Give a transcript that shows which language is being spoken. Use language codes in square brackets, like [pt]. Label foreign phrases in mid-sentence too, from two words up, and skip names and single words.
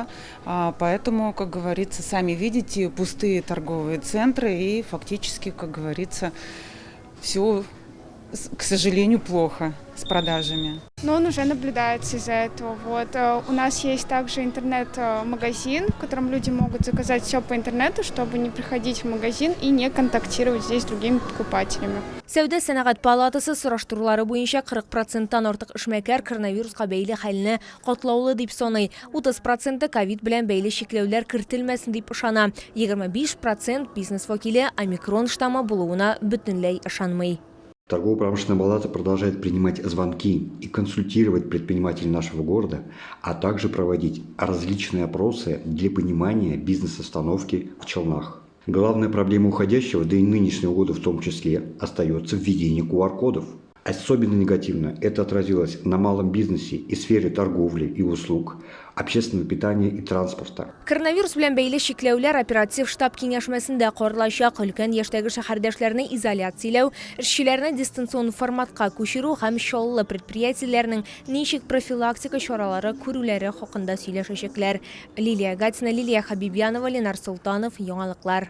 [ru] Поэтому, как говорится, сами видите, пустые торговые центры и фактически, как говорится, все, к сожалению, плохо с продажами. Но он уже наблюдается из-за этого. У нас есть также интернет-магазин, в котором люди могут заказать все по интернету, чтобы не приходить в магазин и не контактировать здесь с другими покупателями. [tt] Сәүдә сәнәгать палатасы сораштырулары буенча 40%-тан артык эшмәкәр коронавируска бәйле хәлне катлаулы дип саный. 30% ковид белән бәйле чикләүләр кертелмәсен дип ышана. 25% бизнес вәкиле омикрон штаммы булуына бөтенләй ышанмый. [ru] Торгово-промышленная палата продолжает принимать звонки и консультировать предпринимателей нашего города, а также проводить различные опросы для понимания бизнес-обстановки в Челнах. Главная проблема уходящего, да и нынешнего года в том числе, остается введение QR-кодов. Особенно негативно это отразилось на малом бизнесе и сфере торговли и услуг, общественного питания и транспорта. [tt] Коронавирус белән бәйле чикләүләр оператив штаб киңәшмәсендә каралачак. Өлкән яшьтәге шәһәрдәшләрне изоляцияләү, эшчеләрне дистанцион форматка күчерү һәм шаулы предприятиеләрнең ничек профилактика чаралары күрүләре хакында сөйләшәчәкләр. Лилия Гатина, Лилия Хабибянова, Ленар Султанов, яңалыклар.